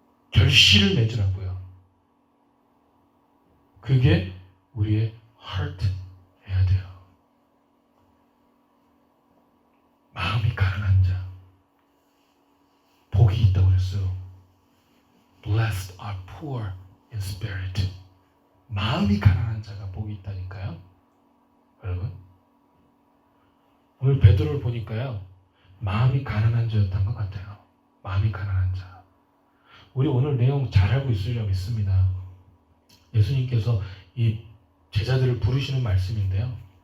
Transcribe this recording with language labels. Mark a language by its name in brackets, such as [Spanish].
[Korean] 결실을 맺으라고요. 그게 우리의 heart 해야 돼요. 마음이 가난한 자 복이 있다고 그랬어요. [English] Blessed are poor in spirit. [Korean] 마음이 가난한 자가 복이 있다니까요. 여러분 오늘 베드로를 보니까요 마음이 가난한 자였던 것 같아요. 마음이 가난한 자. 우리 오늘 내용 잘 알고 있으리라 믿습니다. 예수님께서 이 제자들을 부르시는 말씀인데요.